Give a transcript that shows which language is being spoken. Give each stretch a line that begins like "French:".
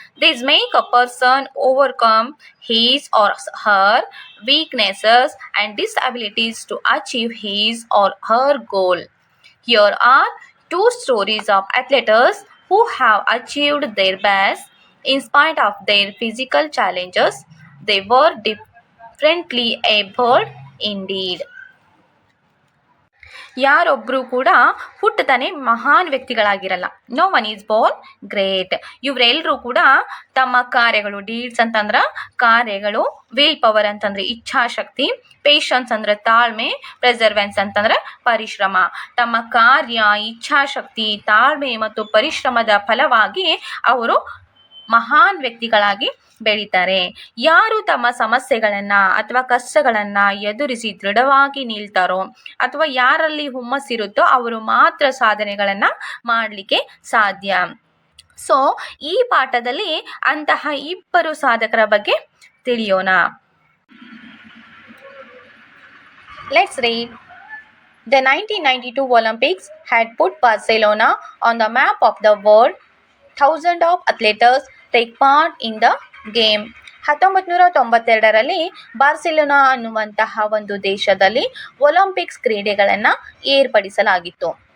English: These make a person overcome his or her weaknesses and disabilities to achieve his or her goal. Here are two stories of athletes who have achieved their best in spite of their physical challenges. They were differently abled indeed.
Kannada: ಯಾರೊಬ್ಬರು ಕೂಡ ಹುಟ್ಟತಾನೆ ಮಹಾನ್ ವ್ಯಕ್ತಿಗಳಾಗಿರಲ್ಲ.
English: No one is born great.
Kannada: ಇವರೆಲ್ಲರೂ ಕೂಡ ತಮ್ಮ ಕಾರ್ಯಗಳು, deeds ಅಂತಂದ್ರೆ ಕಾರ್ಯಗಳು, will power ಅಂತಂದ್ರೆ ಇಚ್ಛಾಶಕ್ತಿ, ಪೇಷನ್ಸ್ ಅಂದ್ರೆ ತಾಳ್ಮೆ, ಪ್ರೆಸರ್ವೆನ್ಸ್ ಅಂತಂದ್ರೆ ಪರಿಶ್ರಮ. ತಮ್ಮ ಕಾರ್ಯ, ಇಚ್ಛಾಶಕ್ತಿ, ತಾಳ್ಮೆ ಮತ್ತು ಪರಿಶ್ರಮದ ಫಲವಾಗಿ ಅವರು ಮಹಾನ್ ವ್ಯಕ್ತಿಗಳಾಗಿ ಬೆಳೀತಾರೆ. ಯಾರು ತಮ್ಮ ಸಮಸ್ಯೆಗಳನ್ನು ಅಥವಾ ಕಷ್ಟಗಳನ್ನು ಎದುರಿಸಿ ದೃಢವಾಗಿ ನಿಲ್ತಾರೋ ಅಥವಾ ಯಾರಲ್ಲಿ ಹುಮ್ಮಸ್ಸಿರುತ್ತೋ ಅವರು ಮಾತ್ರ ಸಾಧನೆಗಳನ್ನು ಮಾಡಲಿಕ್ಕೆ ಸಾಧ್ಯ. ಸೊ ಈ ಪಾಠದಲ್ಲಿ ಅಂತಹ ಇಬ್ಬರು ಸಾಧಕರ ಬಗ್ಗೆ ತಿಳಿಯೋಣ.
English: Let's read. The 1992 Olympics had put Barcelona on the map of the world. Thousands of athletes take part in the game.
Kannada: 1992ರಲ್ಲಿ Barcelona ಅನ್ನುವಂತಹ ಒಂದು ದೇಶದಲ್ಲಿ ಒಲಿಂಪಿಕ್ಸ್ ಕ್ರೀಡೆಗಳನ್ನು ಏರ್ಪಡಿಸಲಾಗಿತ್ತು.